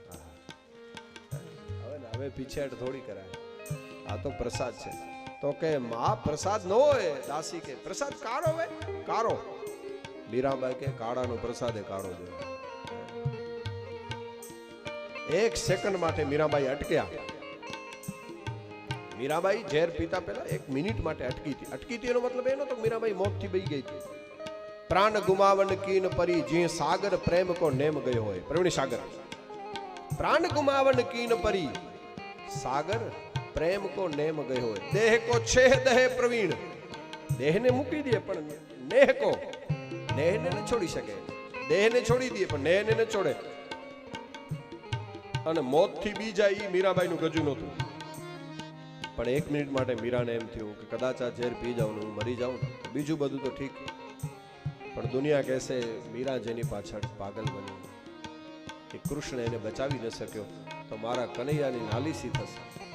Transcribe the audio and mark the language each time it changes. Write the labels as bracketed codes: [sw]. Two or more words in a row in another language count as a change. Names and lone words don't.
[gu] હવે પીછેટ થોડી કરાય આ તો પ્રસાદ છે તો કે માં પ્રસાદ ન હોય દાસી કે પ્રસાદ કાળો હોય કાળો મીરાબાઈ કે કાળાનો પ્રસાદ એ કાળો જોઈએ એક સેકન્ડ માટે મીરાબાઈ અટક્યા મીરાબાઈ ઝેર પીતા પહેલા એક મિનિટ માટે અટકી હતી એનો મતલબ એનો તો મીરાબાઈ મોતથી બહી ગઈ હતી [bra] प्राण गुमावन कीन परी जी सागर प्रेम को नेम गयो होय प्रवीण सागर प्राण गुमावन कीन परी सागर प्रेम को नेम गयो होय देह को छेह दहे प्रवीण [gu] દેહ ને મૂકી દિએ પણ નેહ કો નેહ ને ન છોડી સકે દેહ ને છોડી દિએ પણ નેહ ને ન છોડે અને મોતથી બી જાય ઈ મીરાબાઈનું ગજુ નહોતું પણ 1 મિનિટ માટે મીરાને એમ થયું કે કદાચ આ ઝેર પી જાઉં ને હું મરી જાઉં બીજું બધું તો ઠીક પણ દુનિયા કહેશે મીરા જેની પાછળ પાગલ બની કે કૃષ્ણ એને બચાવી ન શક્યો તો મારા કનૈયાની નાલીસી થશે